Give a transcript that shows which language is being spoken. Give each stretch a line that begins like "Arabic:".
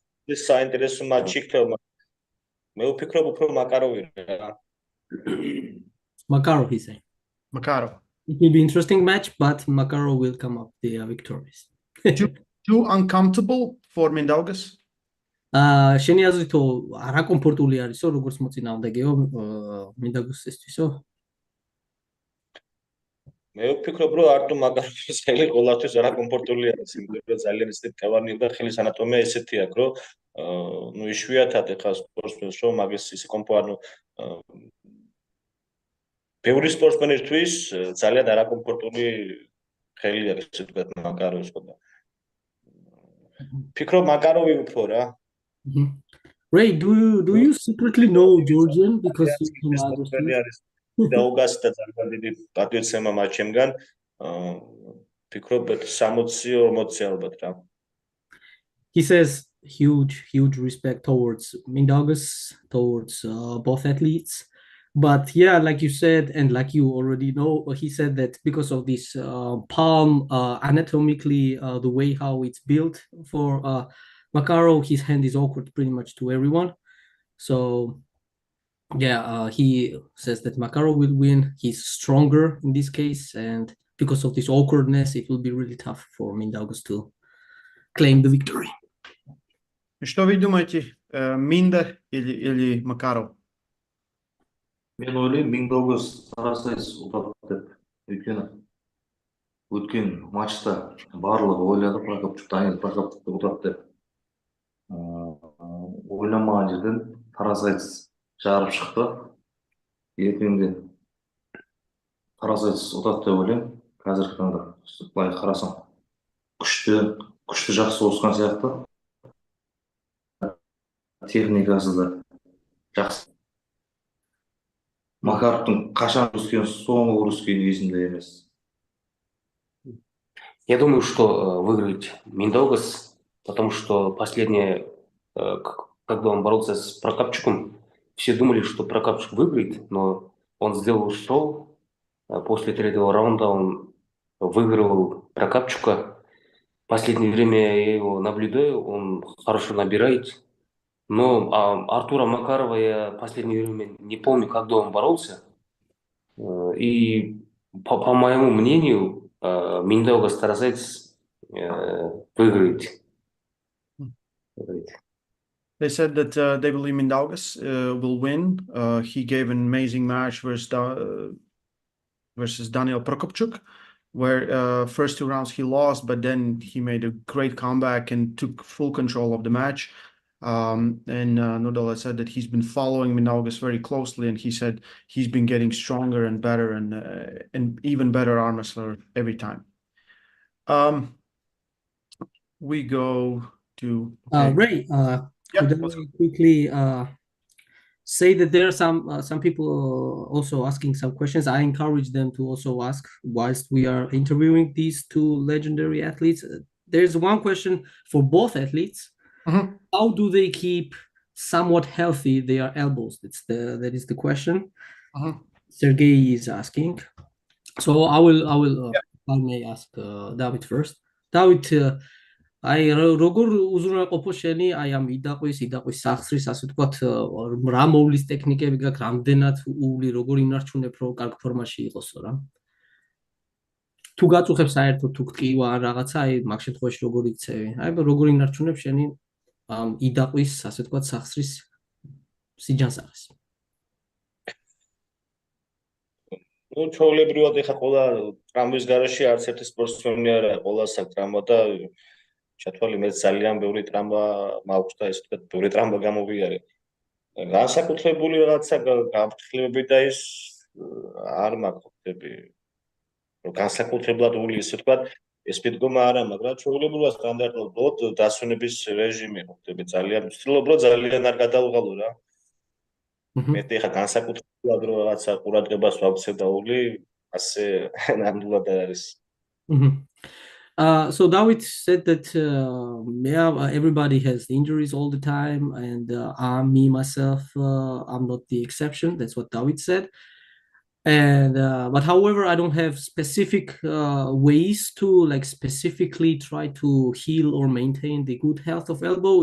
Georgian: ეს საინტერესო მატჩი იქნება. მე ვფიქრობ უფრო მაკაროვი რა.
English: Makarov, he said. Makarov. It will be interesting match, but Makarov will come up the victorious. Too uncomfortable for Mindaugas?
Georgian: შენი აზრით რა კომფორტული არისო როგორც მოწინააღმდეგეო მინდაგუსისთვისო? მე ვფიქრობ რომ არტო მაგაროვის ხელი ყოველთვის რა კომფორტული არის, იმიტომ რომ ძალიან ისეთი კავარნი და ხელის ანატომია ესეთი აქვს, რომ ნუ იშვიათად ეხა სპორტსმენს რომ მაგის ისე ანუ ბევრი სპორტსმენისთვის ძალიან არაკომფორტული ხელი არის, ესე ვთქვათ, მაგაროვის ხო და ვფიქრობ მაგაროვი უფრო რა.
English: Ray, do you secretly know Georgian because you can understand?
Georgian: დაუგას და ძალიან დიდი პატივცემა მაჩემგან ვფიქრობ 60-40 ალბათ რა.
English: He says huge respect towards Mindaugas, towards both athletes. But yeah, like you said, and like you already know, he said that because of this palm anatomically, the way how it's built for Makarov, his hand is awkward pretty much to everyone. So yeah, he says that Makarov will win. He's stronger in this case, and because of this awkwardness, it will be really tough for Mindaugas to claim the victory.
Russian: Что вы думаете, Минда или Макаров?
Kazakh: Мен ойлаймын Миндаугас Тарасайс ұтады деп. Өйткені өткен матчта барлығы ойлады Данил Прокопчукты ұтады деп. Ойламаған жерден Тарасайс жарып шықты. Ертеңде Тарасайс ұтады деп ойлаймын. Қазіргі таңда былай қарасам күшті жақсы осқан сияқты. Техникасы да жақсы. Макаровтың қашан ұрыскен, соңғы ұрыскен есімде емес.
Russian: Я думаю, что выиграет Миндаугас, потому что последнее, когда он боролся с Прокопчуком, все думали, что Прокопчук выиграет, но он сделал шоу. После третьего раунда он выигрывал Прокопчука. В последнее время я его наблюдаю, он хорошо набирает. Но Артура Макарова я в последнее время не помню, когда он боролся. И по моему мнению, Миндаугас Тарасайс выиграет.
English: They said that they believe Mindaugas will win. He gave an amazing match versus Daniel Prokopchuk, where first 2 rounds he lost, but then he made a great comeback and took full control of the match. And Nurdaulet said that he's been following Mindaugas very closely, and he said he's been getting stronger and better and even better arm wrestler every time. We go to Ray. Could I quickly say that there are some people also asking some questions. I encourage them to also ask whilst we are interviewing these 2 legendary athletes. There's one question for both athletes. Mm-hmm. How do they keep somewhat healthy their elbows? That is the question. Mm-hmm. Sergey is asking. So I will I may ask David first.
Georgian: David, აი როგორ უზრუნველყოფო შენი აი ამ იდაყვის სახსრის ასე ვთქვათ რა მოვლის ტექნიკები გაქვს რამდენად უვლი როგორ ინარჩუნებ რომ კარგ ფორმაში იყოსო რა თუ გაწუხებს საერთოდ თუ გტკივა ან რაღაცა აი მაგ შემთხვევაში როგორ იქცევი აი როგორ ინარჩუნებ შენი ამ იდაყვის ასე ვთქვათ სახსრის სიჯანსაღეს ну ჩვეულებრივად ეხა ყველა ტრამვის გარშე არც ერთი სპორტსმენი არ არის ყველას აქვს ტრამვა და ჩათვალე მე ძალიან ბევრი ტრამვა მაქვს და ესე ვთქვათ ბევრი ტრამვა გამოვიარე განსაკუთრებული რაღაცა გაფრთხილებები და ის არ მაქვს ხდები რომ განსაკუთრებულად უვლი ესე ვთქვათ ეს მიდგომა არა მაგრამ ჩვეულებრივად სტანდარტულად დასვენების რეჟიმი ხდები ძალიან ვცდილობ რომ ძალიან არ გადავღალო რა მეტი ხა განსაკუთრებულად რომ რაღაცა ყურადღებას ვაქცევ და უვლი ასე ნამდვილად არ არის
English: So Davit said that everybody has injuries all the time, and me myself, I'm not the exception. That's what Davit said. And but however, I don't have specific ways to like specifically try to heal or maintain the good health of elbow.